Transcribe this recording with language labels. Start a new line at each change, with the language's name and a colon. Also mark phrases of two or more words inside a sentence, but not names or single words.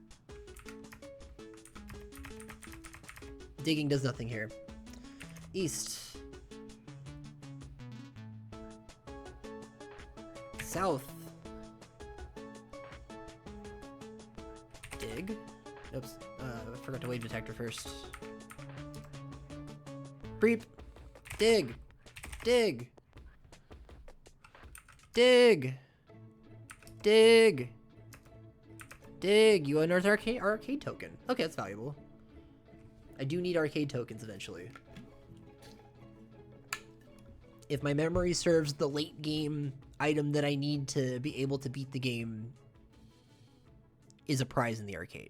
English: Digging does nothing here. East. South. Dig. Oops. I forgot to wave detector first. Breep. Dig. Dig. Dig. Dig. Dig. You unearth arcade token. Okay, that's valuable. I do need arcade tokens eventually. If my memory serves, the late game item that I need to be able to beat the game is a prize in the arcade.